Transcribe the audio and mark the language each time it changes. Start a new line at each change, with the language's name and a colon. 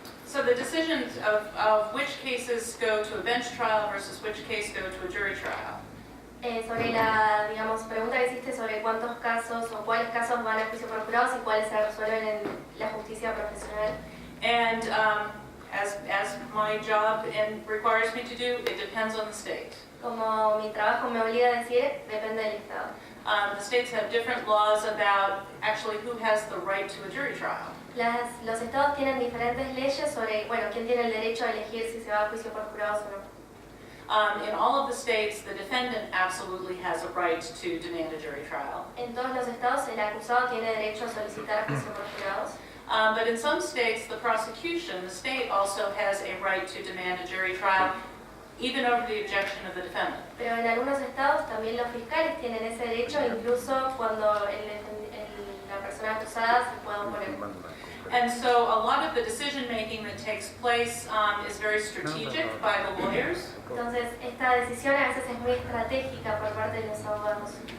English: So the decisions of which cases go to a bench trial versus which case go to a jury trial.
Spanish: Sobre la, digamos, pregunta que hiciste sobre cuántos casos o cuáles casos van a juicio por jurados y cuáles se resuelven en la justicia profesional.
English: And as my job requires me to do, it depends on the state.
Spanish: Como mi trabajo me obliga a decir, depende del estado.
English: The states have different laws about actually who has the right to a jury trial.
Spanish: Los estados tienen diferentes leyes sobre, bueno, quién tiene el derecho a elegir si se va a juicio por jurados o no.
English: In all of the states, the defendant absolutely has a right to demand a jury trial.
Spanish: En todos los estados, el acusado tiene derecho a solicitar juicio por jurados.
English: But in some states, the prosecution, the state also has a right to demand a jury trial, even over the objection of the defendant.
Spanish: Pero en algunos estados también los fiscales tienen ese derecho, incluso cuando la persona acusada se puede oponer.
English: And so a lot of the decision making that takes place is very strategic by the lawyers.
Spanish: Entonces, esta decisión a veces es muy estratégica por parte de los abogados.